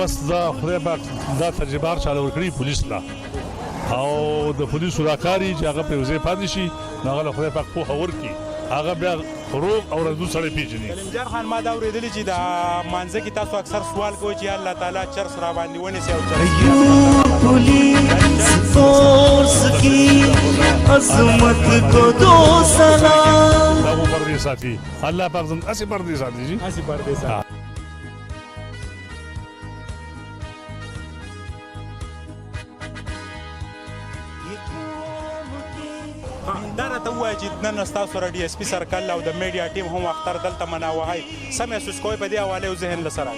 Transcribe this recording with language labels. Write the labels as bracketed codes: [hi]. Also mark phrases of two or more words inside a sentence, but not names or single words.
[ps] بس دا خدای پاک دا تجربه هر چاله ورکړي پولیس ته او د پولیسو دا کاري چې هغه پرې وځای پاتې شي نو هغه له خدای پاک پوهه ورکړي، هغه بیا روغ او رضو سړی پیژني. کلیم جان خان ما دا اورېدلي چې د مانځه کې تاسو اکثر سوال کوئ چې الله تعالی چرس را باندې ونیسي او [ur] پولیس فورس کی عظمت کو دو سلام. [ps] دا وو پردې ساتي الله پاک زموږ هسې پردې ساتي جي هسې پردې ساتي. دا راته ووایه چې نن ستاسو سره [en] DSP circle [ps] او د [en] media team [ps] هم اختر دلته مناوهی، څه محسوس کوئ په دې حوالې او ذهن له سره؟